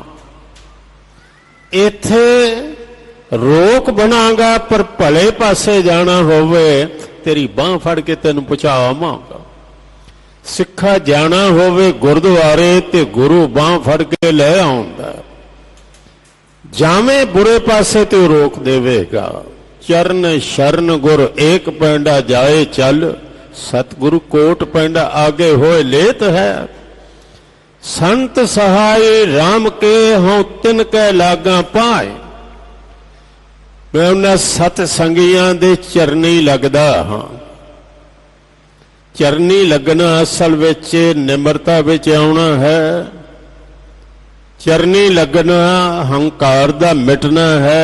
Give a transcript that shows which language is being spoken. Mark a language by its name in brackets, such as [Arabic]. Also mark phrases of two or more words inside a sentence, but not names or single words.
[Punjabi] ਇੱਥੇ ਰੋਕ ਬਣਾਂਗਾ, ਪਰ ਭਲੇ ਪਾਸੇ ਜਾਣਾ ਹੋਵੇ, ਤੇਰੀ ਬਾਂਹ ਫੜ ਕੇ ਤੈਨੂੰ ਪਹੁੰਚਾਵਾਂਗਾ। ਸਿੱਖਾ ਜਾਣਾ ਹੋਵੇ ਗੁਰਦੁਆਰੇ, ਤੇ ਗੁਰੂ ਬਾਂਹ ਫੜ ਕੇ ਲੈ ਆਉਂਦਾ। ਜਾਵੇਂ ਬੁਰੇ ਪਾਸੇ ਤੇ ਰੋਕ ਦੇਵੇਗਾ। ਚਰਨ ਸ਼ਰਨ ਗੁਰ ਏਕ ਪੈਂਡਾ ਜਾਏ ਚੱਲ, ਸਤਗੁਰੂ ਕੋਟ ਪਿੰਡ ਆਗੇ ਹੋਏ ਲੇਤ ਹੈ। ਸੰਤ ਸਹਾਏ ਰਾਮ ਕੇ ਹੋਂ ਤਿਨ ਕੈ ਲਾਗਾ ਪਾਏ। ਮੈਂ ਉਨ੍ਹਾਂ ਸਤ ਸੰਗੀਆਂ ਦੇ ਚਰਨੀ ਲਗਦਾ ਹਾਂ। ਚਰਨੀ ਲਗਣਾ ਅਸਲ ਵਿਚ ਨਿਮਰਤਾ ਵਿਚ ਆਉਣਾ ਹੈ। ਚਰਨੀ ਲਗਣਾ ਹੰਕਾਰ ਦਾ ਮਿਟਣਾ ਹੈ।